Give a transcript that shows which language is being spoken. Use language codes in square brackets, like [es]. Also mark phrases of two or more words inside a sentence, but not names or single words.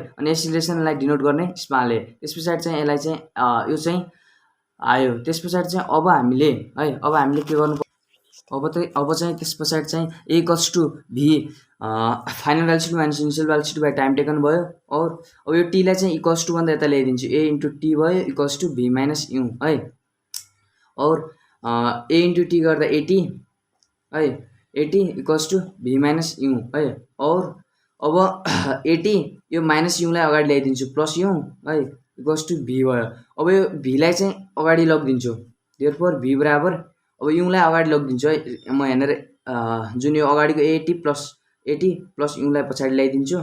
[ne] अनि एक्सिलरेसनलाई डिनोट गर्ने [en] small a. [ne] त्यस पछाडि चाहिँ यसलाई चाहिँ यो चाहिँ आयो। त्यस पछाडि चाहिँ अब हामीले के गर्नु अब चाहिँ त्यस पछाडि चाहिँ [en] a equals to v final velocity minus initial velocity by time taken [ne] भयो। और अब यो टीलाई चाहिँ [en] equals to [ne] भन्दा यता ल्याइदिन्छु [en] a into t [ne] भयो [en] equals to v minus u [ne] है। और [en] a into t [ne] गर्दा एटी है [en] at equals to v minus u [ne] है। और अब एटी यो माइनस युलाई अगाडि ल्याइदिन्छु [en] plus u [ne] है [en] equals to v [ne] भयो। अब यो भीलाई चाहिँ अगाडि लगिदिन्छु देयरफोर भी बराबर अब युलाई अगाडि लगिदिन्छु है म यहाँनिर जुन यो अगाडिको [en] at plus [ne] युलाई पछाडि ल्याइदिन्छु।